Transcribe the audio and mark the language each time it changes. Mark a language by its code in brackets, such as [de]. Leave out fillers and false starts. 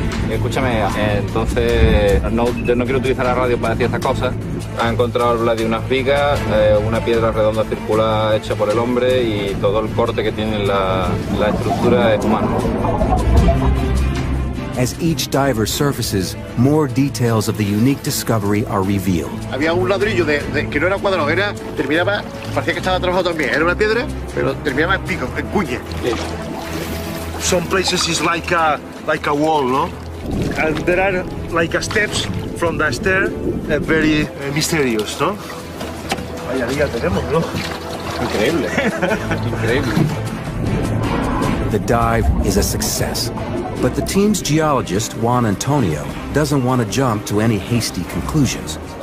[es] Escúchame, entonces yo no quiero utilizar la radio para decir estas cosas. Ha encontrado Vladi unas vigas, una piedra redonda circular hecha por el hombre y todo el corte que tiene la estructura es humano. [en] As each diver surfaces, more details of the unique discovery are revealed. [es] Había un ladrillo que no era cuadrado, terminaba, parecía que estaba trabajado también. Era una piedra, pero terminaba en pico, en cuña. [en] Some places is like a wall, no? And there are like steps from the stair, very mysterious, no? [es] Vaya día tenemos, ¿no? Increíble, increíble. [en] The dive is a success, but the team's geologist, Juan Antonio, doesn't want to jump to any hasty conclusions.